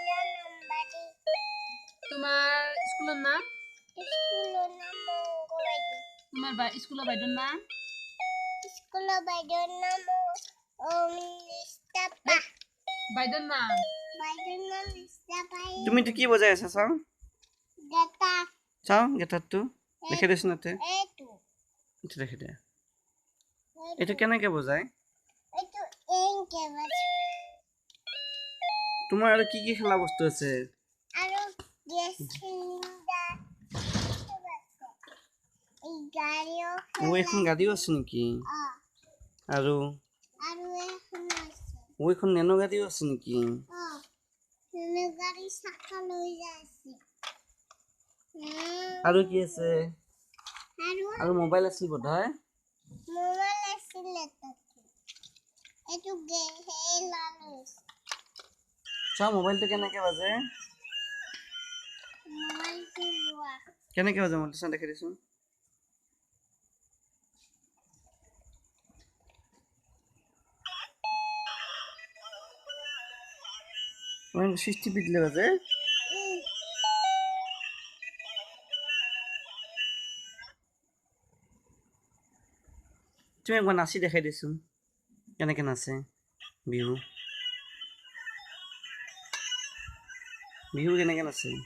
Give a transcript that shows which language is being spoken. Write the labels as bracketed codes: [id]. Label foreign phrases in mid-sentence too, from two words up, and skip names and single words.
[as] তোমার স্কুলের নাম? তোমার স্কুলের বাইরের নাম? বাইরের নাম? তুমি তো কি বজাই আছা চাও? চাও গেটার তো দেখে দিছ না তে। এটা দেখে দে। এটা কেনেকে বজায়? তোমার আর কি কি খেলা বস্তু আছে? ও এখন গাড়িও আছে নাকি? আৰু ও এখন নেনো গাড়িও আছে নাকি? আৰু কি আছে? আৰু মোবাইল আছিল বোধহয়। চাও মোবাইলটো কেনেকে বাজে? কেনেকে বাজে মোবাইলটো চাও দেখে দিছোন। সুইচ টিপি দিলে বাজে। তুমি একবার নাচি দেখাই দিছোন কেনেকে নাচে বিহু। বিহু কেনেকে নাচে?